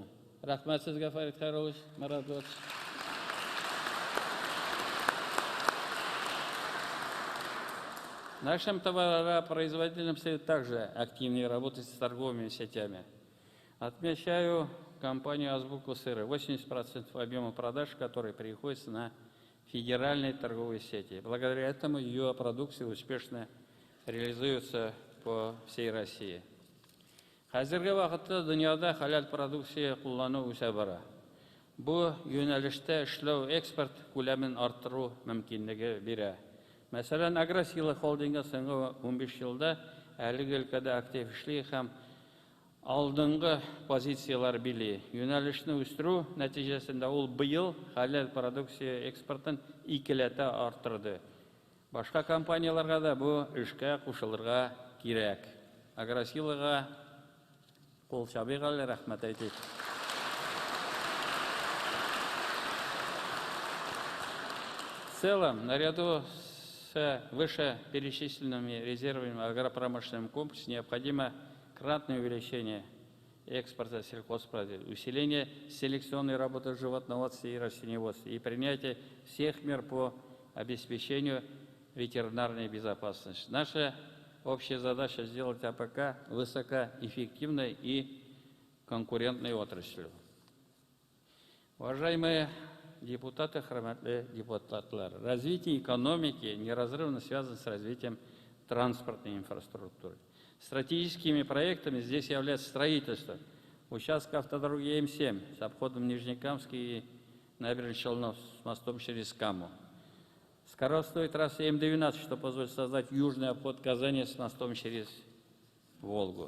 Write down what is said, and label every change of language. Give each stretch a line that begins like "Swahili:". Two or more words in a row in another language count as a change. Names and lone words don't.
Tatar: Рахмат сизга,
Russian: Фарид Хайрович, Марат Гатович. Нашим товаропроизводителям следует также активнее работать с торговыми сетями. Отмечаю компанию «Азбуку сыра». 80% объема продаж, которые приходятся на федеральные торговые сети. Благодаря этому ее продукция успешно реализуется по всей России.
Tatar: Хәзерге вакытта дөньяда халал продукция куллану үсә бара. Бу юнәлештә эшләү экспорт күләмен арттыру мөмкинлеге бирә. Мәсәлән, Агросила холдингы соңгы 15 елда әлеге өлкәдә актив эшли һәм алдынгы позициялар били. Юнәлешне үстерү нәтиҗәсендә ул быел халал продукция экспортын 2 арттырды. Башка компанияларга да бу эшкә кушылырга кирәк. Агросилага кул чабыйк әле, рәхмәт әйтик.
Russian: В целом, наряду с вышеперечисленными резервами агропромышленного комплекса необходимо кратное увеличение экспорта сельхозпродуктов, усиление селекционной работы в животноводстве и растениеводстве и принятие всех мер по обеспечению ветеринарной безопасности. Наша общая задача сделать АПК высокоэффективной и конкурентной отраслью. Уважаемые депутаты,
Tatar: хөрмәтле депутатлар,
Russian: развитие экономики неразрывно связано с развитием транспортной инфраструктуры. Стратегическими проектами здесь является строительство участка автодороги М7 с обходом Нижнекамский и набережной Челнов с мостом через Каму. Скоростной трассы М12, что позволит создать южный обход Казани с мостом через Волгу.